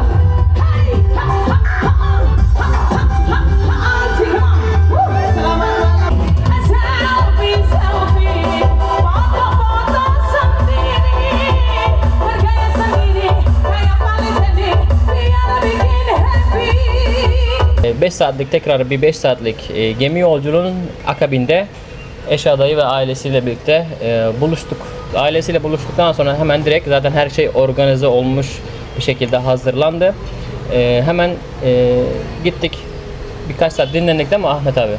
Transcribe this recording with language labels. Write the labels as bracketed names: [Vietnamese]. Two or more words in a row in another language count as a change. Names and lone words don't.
[Indonesian] Hai, ha, ha, ha, ha, ha, ha, ha, jingga. Selamat malam. Selfie, selfie, foto-foto sendiri, bergaya sendiri, kayak paling jadi, biar bikin happy. [Turkish] 5 saatlik tekrar bir 5 saatlik gemi yolculuğunun akabinde Eşa dayı ve ailesiyle birlikte buluştuk. Ailesiyle buluştuktan sonra hemen direkt zaten her şey organize olmuş bir şekilde hazırlandı. Hemen gittik. Birkaç saat dinlendik değil mi Ahmet abi?